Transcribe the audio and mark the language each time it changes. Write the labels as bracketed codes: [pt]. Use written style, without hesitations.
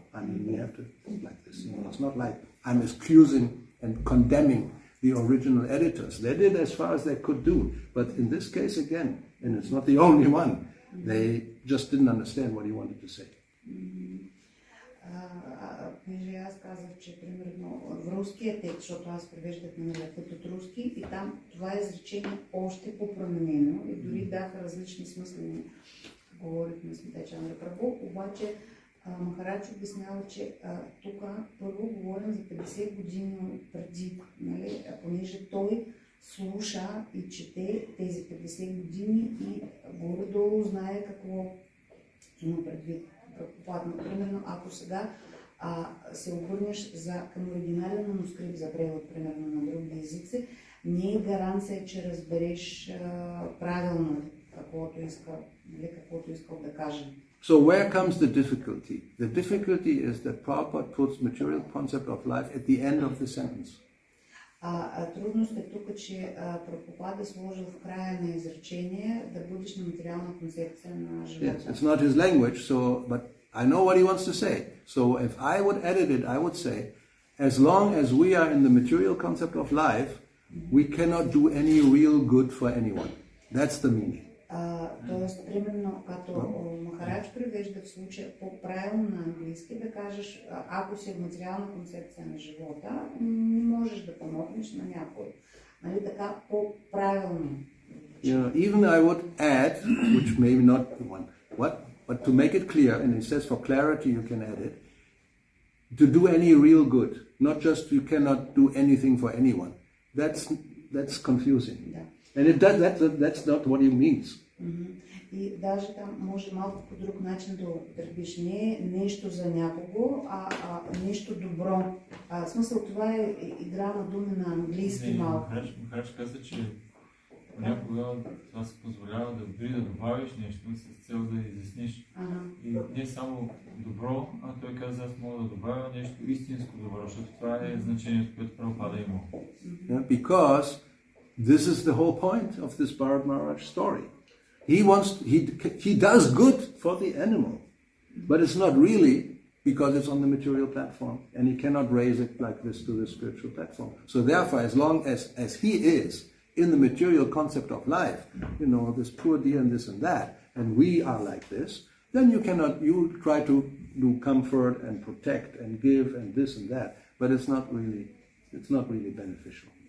[en] We have to think like this. It's not like I'm excusing and condemning the original editors. They did as far as they could do. But in this case again, and it's not the only one, they just didn't understand what he wanted to say. [bg] Понеже аз казах, че примерно в руския текст, защото аз превеждах на път от руски, и там това изречение още по-променено и дори даха различни смисли, говорихме с Нитя Прабhu, обаче Махарадж обяснява, че тук първо говорим за 50 години преди, понеже той слуша и чете тези 50 години и горе-долу знае какво има предвид. Примерно, ако сега се обърнеш към оригинален манускрипт за превод, примерно на други езици, не е гаранция, че разбереш правилно каквото искал да каже. [en] So where comes the difficulty? The difficulty is that Prabhupada puts material concept of life at the end of the sentence. [bg] Трудност е тук, че Прабхупада сложил в края на изречение да бъдеш на материална концепция на живота. [en] Yes, it's not his language, but I know what he wants to say. So if I would edit it, I would say, as long as we are in the material concept of life, we cannot do any real good for anyone. That's the meaning. [bg] Тоест, примерно, като Махарадж превежда в случая по-правилно на английски, да кажеш, ако си в материална концепция на живота, не можеш да помогнеш на някой. Нали така, по-правилно. [en] Even I would add, which maybe not the one, but to make it clear, and it says for clarity you can add it, to do any real good, not just you cannot do anything for anyone. That's confusing. [bg] Да. [en] And that's not what he means. [bg] И даже там може малко по друг начин да употребиш. Не нещо за някого, а нещо добро. В смисъл това е игра на думи на английски малко. Махарадж каза, че понякога това се позволява да добавиш нещо с цел да изясниш. И не само добро, а той каза, аз мога да добавя нещо истинско добро, защото това е значението, което Прабхупада има. [en] Because this is the whole point of this Bharat Maharaj story. He does good for the animal, but it's not really because it's on the material platform, and he cannot raise it like this to the spiritual platform. So therefore, as long as he is in the material concept of life, this poor deer and this and that, and we are like this, then you try to do comfort and protect and give and this and that, but it's not really beneficial.